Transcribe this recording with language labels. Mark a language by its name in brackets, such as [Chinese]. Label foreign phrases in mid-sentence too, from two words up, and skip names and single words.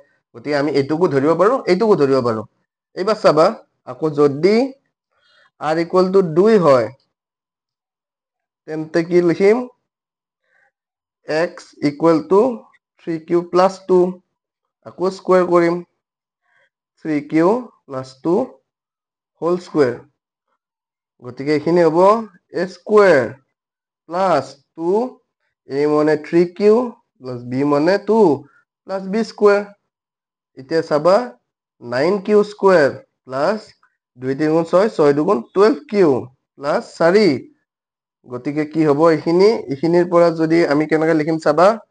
[Assamese] গতিকে আমি এইটোকো ধৰিব পাৰো, এইটোকো ধৰিব পাৰো। এইবাৰ চাবা আকৌ যদি r = 2 হয় তেন্তে কি লিখিম? x = 3q + 2, আকৌ স্কুৱেৰ কৰিম [English] 3q plus 2 whole square [Assamese] গতিকে এখিনি হ'ব [English] a square plus 2 a [Assamese] মানে [English] 3q plus b [Assamese] মানে [English] 2 plus b square [Assamese] এতিয়া চাবা [English] 9q square plus 2 [Assamese] 3 গুণ 6 6 2 গুণ [English] 12q plus 4 [Assamese] গতিকে কি হ'ব এইখিনিৰ পৰা যদি আমি কেনেকৈ লিখিম চাবা